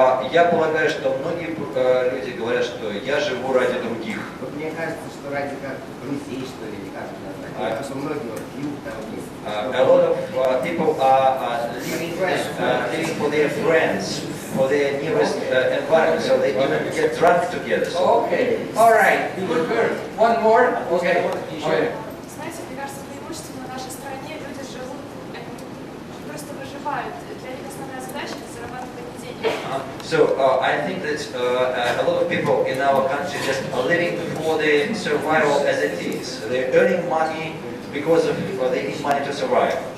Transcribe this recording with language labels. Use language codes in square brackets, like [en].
[ru] Я полагаю, что многие люди говорят, что я живу ради других. Вот мне кажется, что ради как друзей, что ли, или как это назвать. Потому что многие вот пьют там есть. [en] A lot of people are living for their friends, for their nearest environment, so they even get drunk together. Okay. All right. Good girl. One more. Okay. Okay. [ru] Знаете, мне кажется, преимущественно в нашей стране люди живут, они просто выживают. Для них основная задача — это зарабатывать деньги. [en] So I think that a lot of people in our country just are living for the survival as it is. They're earning money because of they need money to survive.